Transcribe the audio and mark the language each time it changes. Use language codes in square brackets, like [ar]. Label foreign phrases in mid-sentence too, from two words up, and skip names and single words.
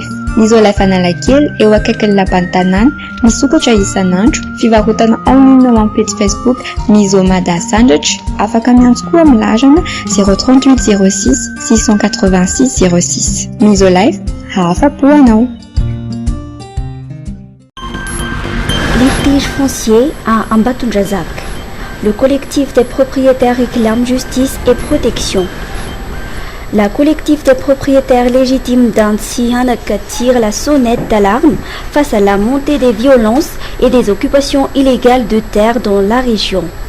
[mg] Misolife Analakely eo akaikin'ny lapan'ny tanàna misokatra isan'andro fivarotana [fr] en ligne [mg] amin'ny page Facebook Miso Mada Sandwich afaka miantso koa amin'ny larana 038 06 686 06. Misolife afa-po hanao. [fr] Litige foncier à Ambatondrazak. Le collectif des propriétaires réclame justice et protection. La collectif des propriétaires légitimes d'Antsihanaka tire la sonnette d'alarme face à la montée des violences et des occupations illégales de terres dans la région.